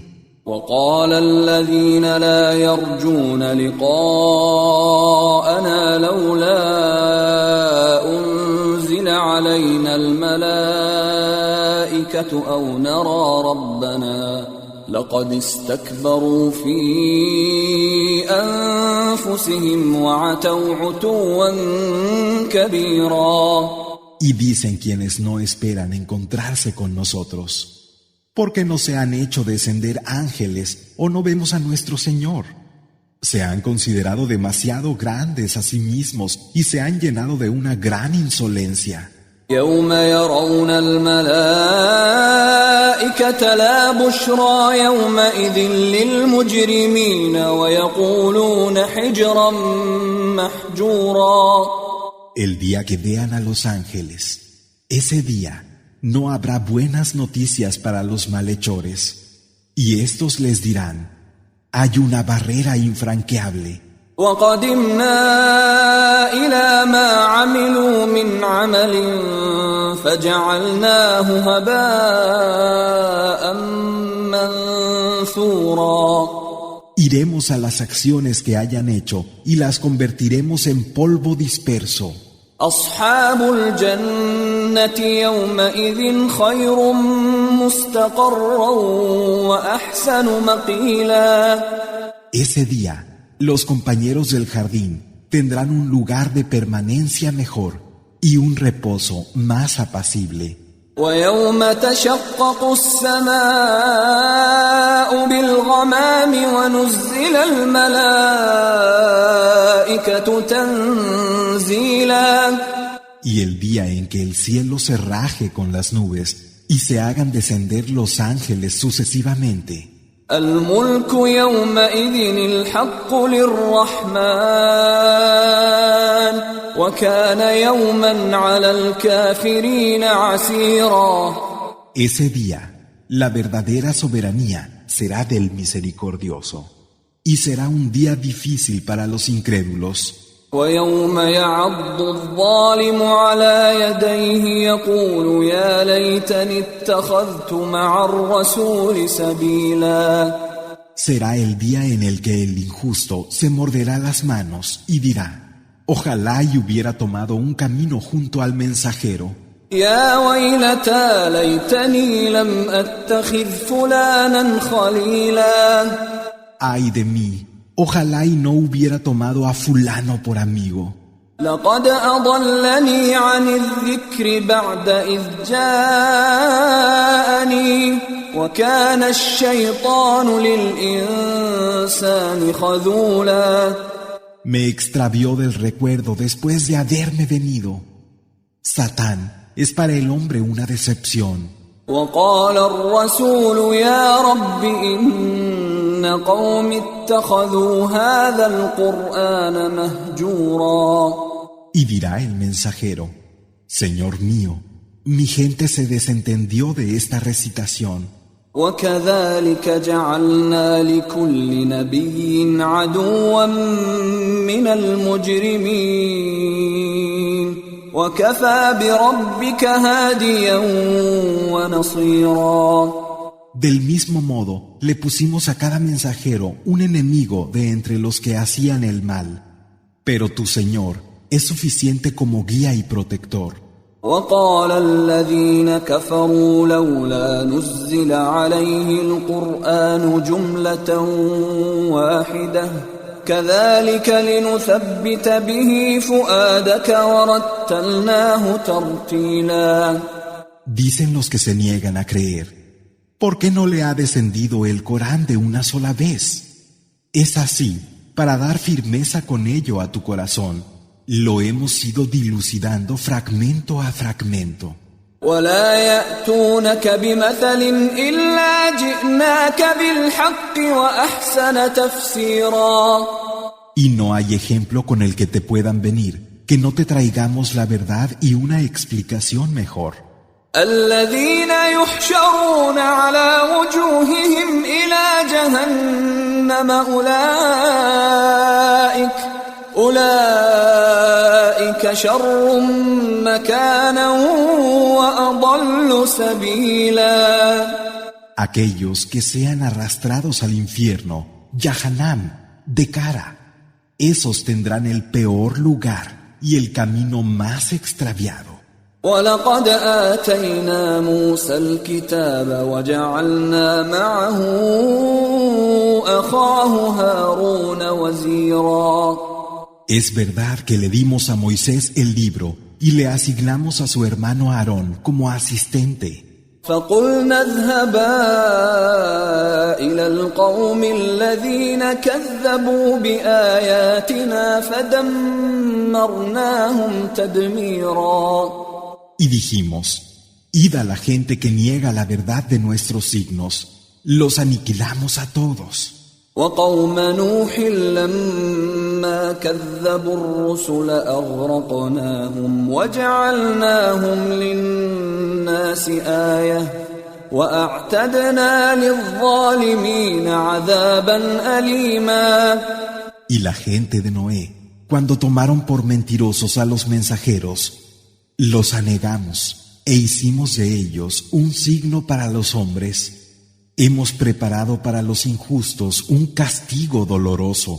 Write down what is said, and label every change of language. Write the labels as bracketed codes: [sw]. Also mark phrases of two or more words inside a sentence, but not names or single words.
[ar] وقال الذين لا يرجون لقاءنا لولا أنزل علينا الملائكة أو نرى ربنا لقد استكبروا في أنفسهم وعتوا عتوا كبيرا. [es] Y dicen quienes no esperan encontrarse con nosotros. ¿Por qué no se han hecho descender ángeles o no vemos a nuestro Señor? Se han considerado demasiado grandes a sí mismos y se han llenado de una gran insolencia. [ar] يوم يرون الملائكة لا بشرى يومئذ للمجرمين ويقولون حجرا محجورا. [es] El día que vean a los ángeles, ese día no habrá buenas noticias para los malhechores, y estos les dirán: hay una barrera infranqueable. [ar] وقدمنا إلى ما عملوا من عمل فجعلناه هباء منثورا. [es] Iremos a las acciones que hayan hecho y las convertiremos en polvo disperso. [ar] أصحاب الجنة يومئذ خير مستقرا وأحسن مقيلا. [es] Ese día, los compañeros del jardín tendrán un lugar de permanencia mejor y un reposo más apacible. [ar] ويوم تشقق السماء بالغمام ونزل الملائكة تنزيلا. [es] Y el día en que el cielo se raje con las nubes y se hagan descender los ángeles sucesivamente. [ar] الملك يومئذ الحق للرحمن وكان يوما على الكافرين عسيرا. [es] Ese día, la verdadera soberanía será del misericordioso, y será un día difícil para los incrédulos. [ar] ويوم يعض الظالم على يديه يقول يا ليتني اتخذت مع الرسول سبيلا. [es] Será el día en el que el injusto se morderá las manos y dirá: ojalá y hubiera tomado un camino junto al mensajero. [ar] يا ويلتى ليتني لم أتخذ فلانا خليلا. [es] Ay de mí, ojalá y no hubiera tomado a fulano por amigo. [ar] لقد أضلني عن الذكر بعد إذ جاءني وكان الشيطان للإنسان خذولا. [es] Me extravió del recuerdo después de haberme venido. Satán es para el hombre una decepción. [ar] وقال الرسول يا رب إن قوم اتخذوا هذا القرآن مهجورا. [es] Y dirá el mensajero: Señor mío, mi gente se desentendió de esta recitación. [ar] وكذلك جعلنا لكل نبي عدوا من المجرمين وكفى بربك هاديا ونصيرا. [es] Del mismo modo, le pusimos a cada mensajero un enemigo de entre los que hacían el mal. Pero tu Señor es suficiente como guía y protector. [ar] وقال الذين كفروا لولا نزل عليه القرآن جملة واحدة كذلك لنثبت به فؤادك ورتلناه ترتيلا. [es] Dicen los que se niegan a creer: ¿por qué no le ha descendido el Corán de una sola vez? Es así, para dar firmeza con ello a tu corazón. Lo hemos ido dilucidando fragmento a fragmento. [ar] ولا يأتونك بمثل إلا جئناك بالحق وأحسن تفسيرا. [es] Y no hay ejemplo con el que te puedan venir, que no te traigamos la verdad y una explicación mejor. [ar] الذين يحشرون على وجوههم إلى جهنم جهنم أولئك شر مكانا وأضل سبيلا. [es] Aquellos que sean arrastrados al infierno, Yahanam, de cara, esos tendrán el peor lugar y el camino más extraviado. [ar] وَلَقَدْ آتَيْنَا مُوسَى الْكِتَابَ وَجَعَلْنَا مَعَهُ أَخَاهُ هَارُونَ وَزِيرًا. [es] Es verdad que le dimos a Moisés el libro y le asignamos a su hermano Aarón como asistente. [ar] فَقُلْنَا اذْهَبَا إِلَى الْقَوْمِ الَّذِينَ كَذَّبُوا بِآيَاتِنَا فَدَمَّرْنَاهُمْ تَدْمِيرًا. [es] Y dijimos, id a la gente que niega la verdad de nuestros signos, los aniquilamos a todos. [ar] وَقَوْمَ نُوحٍ لَمَّا كَذَّبُوا الرُّسُلَ أَغْرَقْنَاهُمْ وَجَعَلْنَاهُمْ لِلنَّاسِ آيَةً وَأَعْتَدْنَا لِلظَّالِمِينَ عَذَابًا أَلِيمًا. [es] Y la gente de Noé, cuando tomaron por mentirosos a los mensajeros, los anegamos e hicimos de ellos un signo para los hombres. Hemos preparado para los injustos un castigo doloroso.